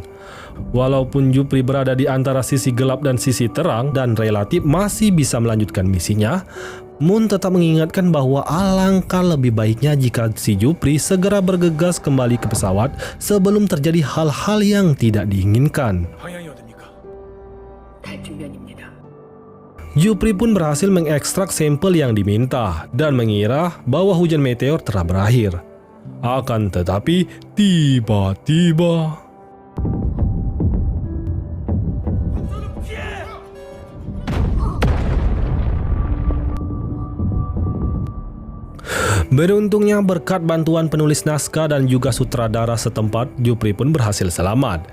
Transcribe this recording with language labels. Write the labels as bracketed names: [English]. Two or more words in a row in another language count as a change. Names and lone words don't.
[Indonesian] Walaupun Jupri berada di antara sisi gelap dan sisi terang dan relatif masih bisa melanjutkan misinya, Moon tetap mengingatkan bahwa alangkah lebih baiknya jika si Jupri segera bergegas kembali ke pesawat sebelum terjadi hal-hal yang tidak diinginkan. [Korean] 방향이 어딥니까? 달뒷면입니다. [Indonesian] Jupri pun berhasil mengekstrak sampel yang diminta dan mengira bahwa hujan meteor telah berakhir. Akan tetapi, tiba-tiba beruntungnya berkat bantuan penulis naskah dan juga sutradara setempat, Jupri pun berhasil selamat.